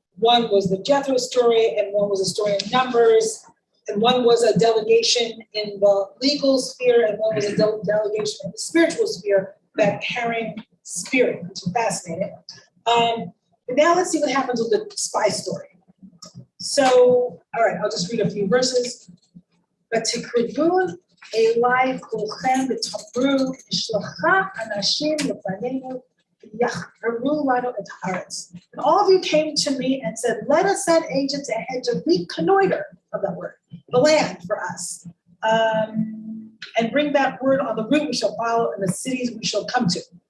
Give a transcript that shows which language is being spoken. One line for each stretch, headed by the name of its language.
English: One was the Jethro story, and one was a story in Numbers, and one was a delegation in the legal sphere, and one was a delegation in the spiritual sphere, that carrying spirit, which is fascinating. But now let's see what happens with the spy story. So, all right, I'll just read a few verses.
Hebrew: ותקרבון אליי כולכם ותאמרו נשלחה אנשים לפנינו ויחקרו לנו את הארץ.
English: And all of you came to me and said, let us send agents ahead to reconnoiter, of that word, the land for us, and bring back word on the route we shall follow and the cities we shall come to.